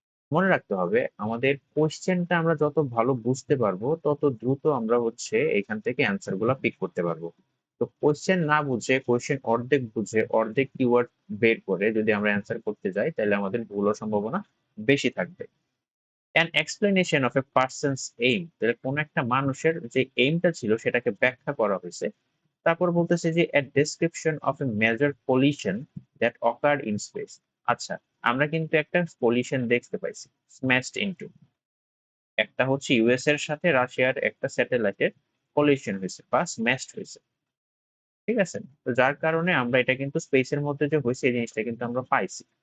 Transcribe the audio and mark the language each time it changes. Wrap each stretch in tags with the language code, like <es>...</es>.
<bn>মনে রাখতে হবে আমাদের কোয়েশ্চেনটা আমরা যত ভালো বুঝতে পারবো তত দ্রুত আমরা হচ্ছে এখান থেকে অ্যান্সার গুলা পিক করতে পারবো। তো কোয়েশ্চেন না বুঝে, কোয়েশ্চেন অর্ধেক বুঝে অর্ধেক কিওয়ার্ড বের করে যদি আমরা অ্যান্সার করতে যাই তাহলে আমাদের ভুল হওয়ার সম্ভাবনা বেশি থাকবে।</bn> <en>an explanation of a person's aim,</en> <bn>তাহলে কোন একটা মানুষের যে এইমটা ছিল সেটাকে ব্যাখ্যা করা হয়েছে। তারপর বলতেছে যে</bn> <en>a description of a major collision that occurred in space।</en> <bn>আচ্ছা, আমরা কিন্তু একটা collision দেখতে পাইছি,</bn> <en>smashed into।</en> <bn>একটা হচ্ছে ইউএস এর সাথে রাশিয়ার একটা স্যাটেলাইটের collision হয়েছে বা smashed হয়েছে। ঠিক আছে? তো যার কারণে আমরা এটা কিন্তু স্পেসের মধ্যে যে হয়েছে এই জিনিসটা কিন্তু আমরা পাইছি।</bn>